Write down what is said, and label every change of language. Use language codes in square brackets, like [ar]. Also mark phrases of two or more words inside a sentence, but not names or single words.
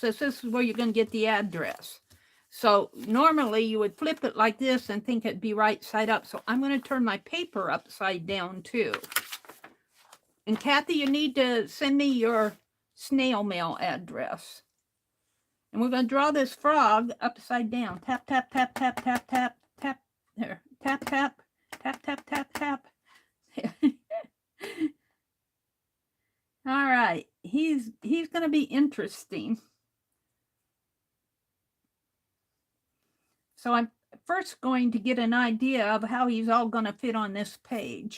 [en] This is where you're going to get the address. So normally you would flip it like this and think it'd be right side up. So I'm going to turn my paper upside down too. And Kathy, you need to send me your snail mail address. And we're going to draw this frog upside down. Tap, tap, tap, tap, tap, tap, tap. There. Tap, tap, tap, tap, tap, tap. All right. He's going to be interesting. So I'm first going to get an idea of how he's all going to fit on this page.